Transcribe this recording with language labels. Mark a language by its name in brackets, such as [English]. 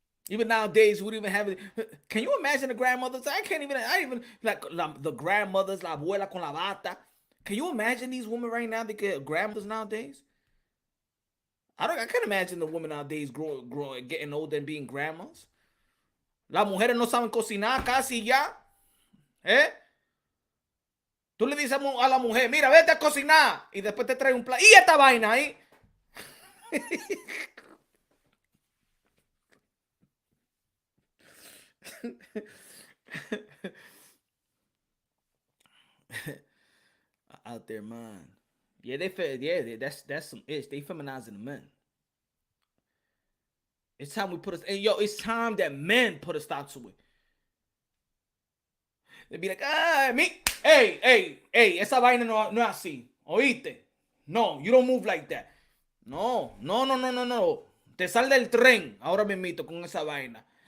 [English] Even nowadays, we don't even have it. Can you imagine the grandmothers? I even like the grandmothers, [Spanish] la abuela con la bata. [English] Can you imagine these women right now? They get grandmothers nowadays. I can't imagine the women nowadays growing, getting older and being grandmas. [Spanish] Las mujeres no saben cocinar casi ya, ¿eh? Tú le dices a la mujer, mira, vete a cocinar y después te trae un plato. ¿Y esta vaina ahí? [English] Out there, man. Yeah, that's some ish. They feminizing the men. It's time we put us. And yo, it's time that men put a stop to it. They'd be like, me, hey, [Spanish] esa vaina no es así. ¿Oíste? [English] No, you don't move like that. No. [Spanish] Te sal del tren ahora mismito con esa vaina.